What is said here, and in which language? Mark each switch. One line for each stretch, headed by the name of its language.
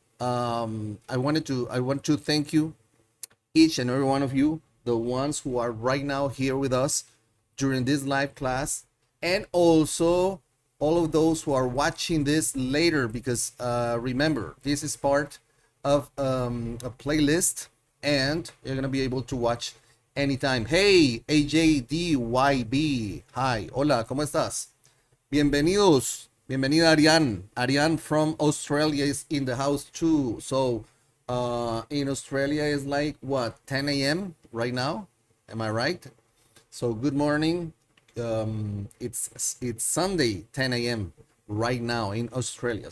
English: I want to thank you, each and every one of you, the ones who are right now here with us during this live class, and also all of those who are watching this later, because remember, this is part of a playlist, and you're gonna be able to watch anytime.
Spanish: Hey, AJDYB, hi, hola, ¿cómo estás? Bienvenidos, bienvenida Ariane.
English: Ariane from Australia is in the house too. So in Australia is like what, 10 a.m. right now? Am I right? So good morning. It's Sunday, 10 a.m. right now in Australia.